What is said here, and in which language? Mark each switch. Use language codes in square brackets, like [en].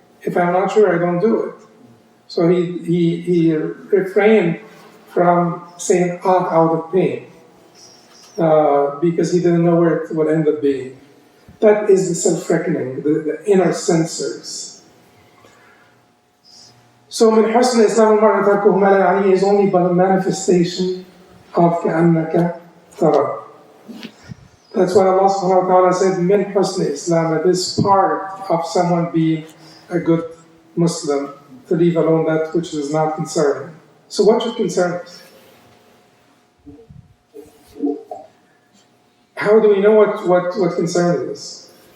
[en] If I'm not sure, I don't do it. So he refrained from saying out of pain because he didn't know where it would end up being. That is the self-reckoning, the inner sensors. [ar] So من حسن إسلام المرء تركه ما لا يعنيه [en] is only but a manifestation of [ar] كأنك ترى. [en] That's why Allah subhanahu wa ta'ala said [ar] من حسن [en] Islam, that is part of someone being a good Muslim, to leave alone that which is not concerning. So what should concern us? How do we know what concerns us?